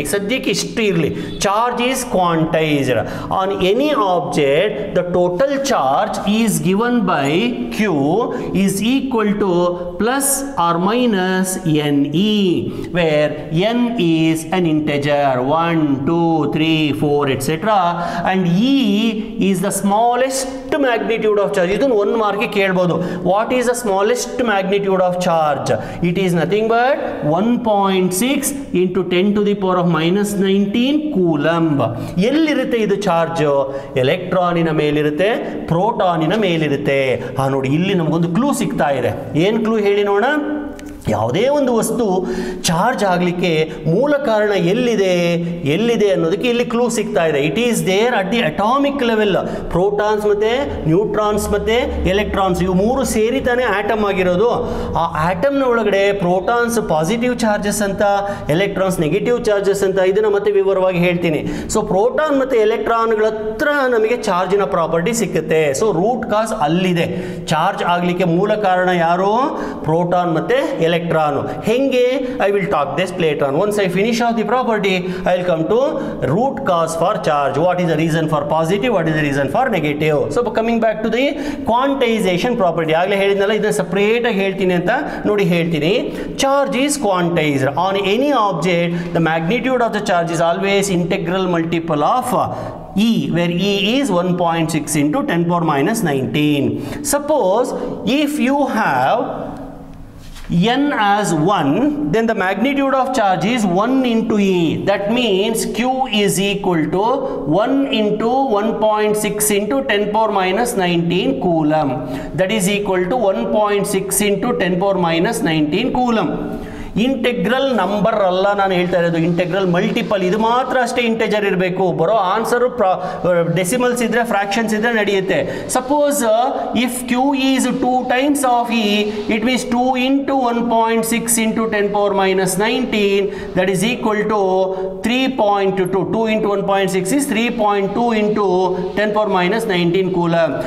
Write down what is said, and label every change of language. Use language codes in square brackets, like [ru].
[kn] ಈಗ ಸದ್ಯಕ್ಕೆ ಇಷ್ಟು ಇರಲಿ. [en] Charge is quantized on any object, the total charge is given by Q is equal to plus or minus n e, where n is an integer 1 2 3 4 etc. and E is the smallest magnitude of charge. [kn] ಇದನ್ನು 1 mark ಕೇಳಬಹುದು. [en] What is the smallest magnitude of charge? It is nothing but 1.6 into 10 to the power of minus 19 coulomb. [kn] ಎಲ್ಲಿರುತ್ತೆ ಇದು charge? ಎಲೆಕ್ಟ್ರಾನಿನ ಮೇಲಿರುತ್ತೆ, ಪ್ರೋಟಾನಿನ ಮೇಲಿರುತ್ತೆ. ನೋಡಿ, ಇಲ್ಲಿ ನಮಗೊಂದು clue ಸಿಗ್ತಾ ಇದೆ. ಏನು ಕ್ಲೂ ಹೇಳಿ ನೋಡೋಣ. ಯಾವುದೇ ಒಂದು ವಸ್ತು ಚಾರ್ಜ್ ಆಗಲಿಕ್ಕೆ ಮೂಲ ಕಾರಣ ಎಲ್ಲಿದೆ ಅನ್ನೋದಕ್ಕೆ ಇಲ್ಲಿ ಕ್ಲೂ ಸಿಗ್ತಾ ಇದೆ. [en] It is there at the atomic level. [kn] Protons ಮತ್ತು ನ್ಯೂಟ್ರಾನ್ಸ್ ಮತ್ತು ಎಲೆಕ್ಟ್ರಾನ್ಸ್ ಇವು ಮೂರು ಸೇರಿ ತಾನೇ ಆಟಮ್ ಆಗಿರೋದು. ಆ ಆಟಮ್ನ ಒಳಗಡೆ ಪ್ರೋಟಾನ್ಸ್ ಪಾಸಿಟಿವ್ ಚಾರ್ಜಸ್ ಅಂತ, ಎಲೆಕ್ಟ್ರಾನ್ಸ್ ನೆಗೆಟಿವ್ ಚಾರ್ಜಸ್ ಅಂತ. ಇದನ್ನು ಮತ್ತೆ ವಿವರವಾಗಿ ಹೇಳ್ತೀನಿ. ಸೊ ಪ್ರೋಟಾನ್ ಮತ್ತು ಎಲೆಕ್ಟ್ರಾನ್ಗಳ ಹತ್ರ ನಮಗೆ ಚಾರ್ಜಿನ ಪ್ರಾಪರ್ಟಿ ಸಿಕ್ಕುತ್ತೆ. ಸೊ ರೂಟ್ ಕಾಸ್ ಅಲ್ಲಿದೆ. ಚಾರ್ಜ್ ಆಗಲಿಕ್ಕೆ ಮೂಲ ಕಾರಣ ಯಾರು? ಪ್ರೋಟಾನ್ ಮತ್ತು electron. [en] Henge, I will talk this later on. Once I finish off the property, I will come to root cause for charge. What is the reason for positive? What is the reason for negative? So coming back to the quantization property. [kn] ಆಗಲೇ ಹೇಳಿದ್ನಲ್ಲ, ಇದನ್ನು separate ಆಗಿ ಹೇಳ್ತೀನಿ ಅಂತ ನೋಡಿ ಹೇಳ್ತೀನಿ. [en] Charge is quantized on any object. The magnitude of the charge is always integral multiple of E, where E is 1.6 into 10 power minus 19. Suppose if you have n as 1, then the magnitude of charge is 1 into E. That means Q is equal to 1 into 1.6 into 10 power minus 19 coulomb. That is equal to 1.6 into 10 power minus 19 coulomb. [kn] Integral number ಅಲ್ಲ ನಾನು ಹೇಳ್ತಾ ಇರೋದು, integral multiple. ಇದು ಮಾತ್ರ ಅಷ್ಟೇ ಇಂಟೆಜರ್ ಇರಬೇಕು. ಬರೋ answer decimals ಇದ್ರೆ, ಫ್ರಾಕ್ಷನ್ಸ್ ಇದ್ರೆ ನಡೆಯುತ್ತೆ. [en] Suppose if Q is 2 times of E, it means 2 into 1.6 into 10 power minus 19, that is equal to 3.2. 2 into 1.6 is 3.2 into 10 power minus 19 coulomb.